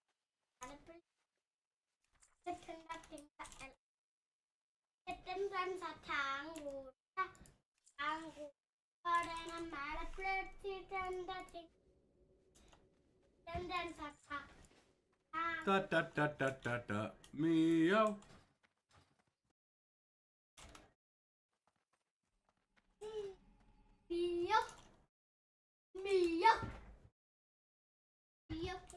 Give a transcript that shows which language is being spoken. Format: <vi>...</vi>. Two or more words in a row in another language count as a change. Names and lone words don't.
<da>Den danser tango, tango. Og den er meget pløtselig, den danser tango. Da da da da da da. Miau. Mio. Mio. Mio.</da>